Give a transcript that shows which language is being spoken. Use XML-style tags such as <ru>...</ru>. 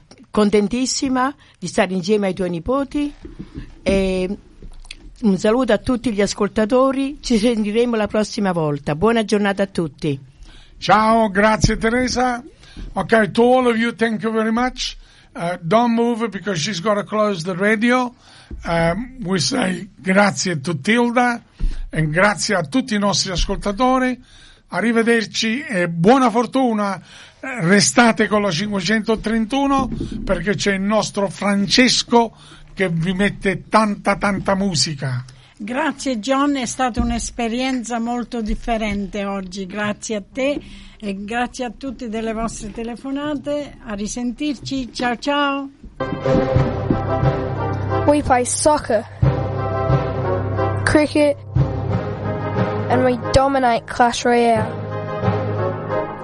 <it>Contentissima di stare insieme ai tuoi nipoti e un saluto a tutti gli ascoltatori, ci sentiremo la prossima volta, buona giornata a tutti. Ciao, grazie Teresa.</it> <en>Ok, to all of you, thank you very much. Don't move because she's got to close the radio. We say</en> <it>grazie to Tilda e grazie a tutti i nostri ascoltatori. Arrivederci e buona fortuna. Restate con la 531 perché c'è il nostro Francesco che vi mette tanta tanta musica. Grazie John, è stata un'esperienza molto differente oggi, grazie a te e grazie a tutti delle vostre telefonate, a risentirci, ciao ciao.</it> <en>We play soccer, cricket and we dominate Clash Royale.</en>